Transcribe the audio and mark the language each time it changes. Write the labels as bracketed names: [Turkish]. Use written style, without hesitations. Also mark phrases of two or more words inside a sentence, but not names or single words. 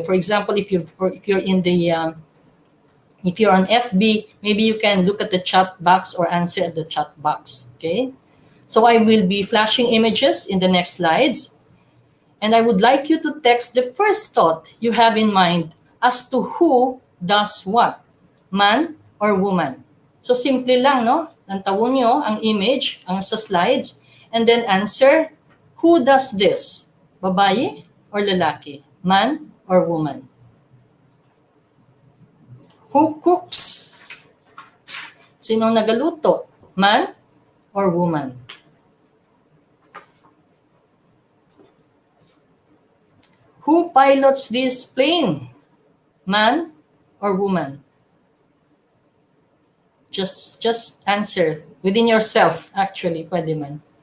[English] For example, if you're in the if you're on FB, maybe you can look at the chat box or answer at the chat box. Okay, so I will be flashing images in the next slides, and I would like you to text the first thought you have in mind as to who does what, man or woman. [Hiligaynon] So simple lang, no? Nantawon nyo ang image, ang sa slides, [English] and then answer, who does this? [Hiligaynon] Babae or lalaki? [English] Man or woman? Who cooks? [Hiligaynon] Sinong nagaluto? [English] Man or woman? Who pilots this plane? Man or woman? Just answer within yourself, actually, pwede man.